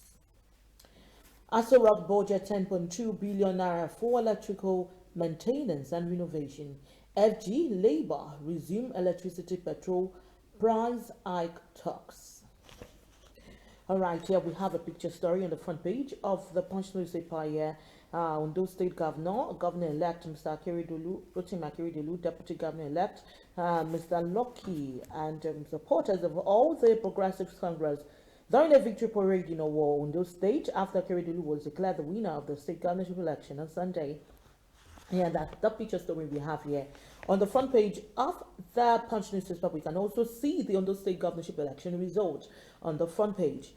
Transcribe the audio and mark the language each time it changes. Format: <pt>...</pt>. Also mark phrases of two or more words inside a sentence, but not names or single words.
<en>Aso Rock budget 10.2 billion naira for electrical maintenance and renovation. FG Labour resume electricity petrol price hike talks. All right, here we have a picture story on the front page of the Punch newspaper here. Ondo State Governor-elect Mr. Akeredolu, Rotimi Akeredolu, Deputy Governor-elect Mr. Lucky, and supporters of all the Progressive Congress during a victory parade in Ondo State after Akeredolu was declared the winner of the state governorship election on Sunday. Yeah, that's the picture story we have here. On the front page of the Punch newspaper, we can also see the Ondo State governorship election result on the front page.</en>